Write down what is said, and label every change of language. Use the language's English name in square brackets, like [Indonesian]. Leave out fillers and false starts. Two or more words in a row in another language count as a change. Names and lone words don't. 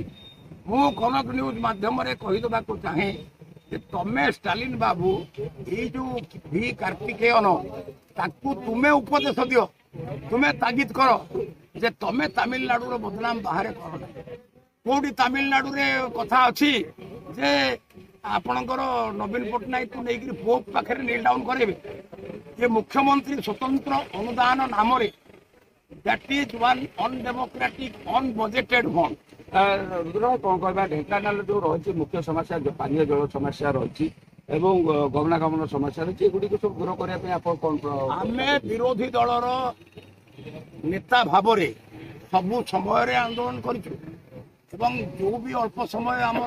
[Odia] ମୁଁ କନକ ନ୍ୟୁଜ ମାଧ୍ୟମରେ କହିଦେବାକୁ ଚାହେଁ ଯେ ତମେ ଷ୍ଟାଲିନ ବାବୁ, ଏଇ ଯୋଉ ଭି କାର୍ତ୍ତିକେୟନ, ତାକୁ ତୁମେ ଉପଦେଶ ଦିଅ, ତୁମେ ତାଗିଦ କର ଯେ ତମେ ତାମିଲନାଡୁର ବଦନାମ ବାହାରେ କର ନାହିଁ। କୋଉଠି ତାମିଲନାଡୁରେ କଥା ଅଛି ଯେ ଆପଣଙ୍କର ନବୀନ ପଟ୍ଟନାୟକକୁ ନେଇକରି ପୋପ ପାଖରେ [English] kneel down [Odia] କରିବେ? ଯେ ମୁଖ୍ୟମନ୍ତ୍ରୀ ସ୍ୱତନ୍ତ୍ର ଅନୁଦାନ ନାମରେ, [English] that is one undemocratic, unbudgeted fund, [Odia] ରୁଦ୍ର ଭାଇ କଣ କହିବା, ଢେଙ୍କାନାଳ ଯୋଉ ରହିଛି ମୁଖ୍ୟ ସମସ୍ୟା ଯୋଉ ପାନୀୟ ଜଳ ସମସ୍ୟା ରହିଛି ଏବଂ ଗମନାଗମନ ସମସ୍ୟା ରହିଛି, ଏଗୁଡିକୁ ସବୁ ଦୂର କରିବା ପାଇଁ ଆପଣ କଣ ଆମେ ବିରୋଧୀ ଦଳର ନେତା ଭାବରେ ସବୁ ସମୟରେ ଆନ୍ଦୋଳନ କରିଛୁ ଏବଂ ଯୋଉ ବି ଅଳ୍ପ ସମୟ